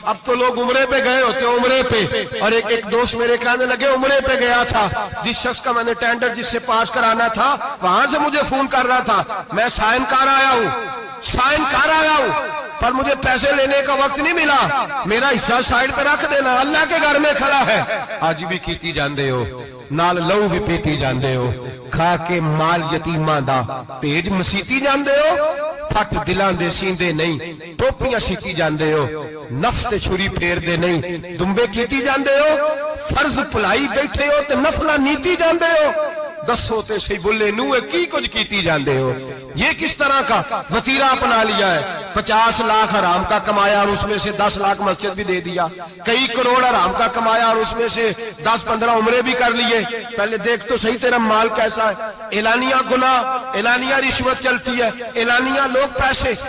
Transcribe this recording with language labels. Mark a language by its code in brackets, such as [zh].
[ur] اب تو لوگ عمرے پہ گئے ہوتے, عمرے پہ, اور ایک دوست میرے کہنے لگے عمرے پہ گیا تھا, جس شخص کا میں نے ٹینڈر جس سے پاس کرانا تھا وہاں سے مجھے فون کر رہا تھا, میں سائن کر آیا ہوں, پر مجھے پیسے لینے کا وقت نہیں ملا, میرا حصہ سائڈ پہ رکھ دینا, اللہ کے گھر میں کھڑا ہے. [pa] آج بھی کیتی جاندے ہو, نال لو بھی پیتی جاندے ہو, کھا کے مال یتیماں دا پیج مسیتی جاندے ہو, پھٹ دلاں دے سیندے نہیں, ٹوپیاں سیتی جاندے ہو, نفس تے چھری پھیر دے نہیں, دمبے کیتی جاندے ہو, فرض پلائی بیٹھے ہو تے نفلہ نیتی جاندے ہو, دسو تے سی بلے نوے کی کچھ کیتی جاندے ہو. [ur] یہ کس طرح کا وتیرہ اپنا لیا ہے؟ 50 لاکھ حرام کا کمایا اور اس میں سے 10 لاکھ مسجد بھی دے دیا, کئی کروڑ حرام کا کمایا اور اس میں سے 10-15 عمرے بھی کر لیے. پہلے دیکھ تو صحیح تیرا مال کیسا ہے. اعلانیہ گناہ, اعلانیہ رشوت چلتی ہے, اعلانیہ لوگ پیسے.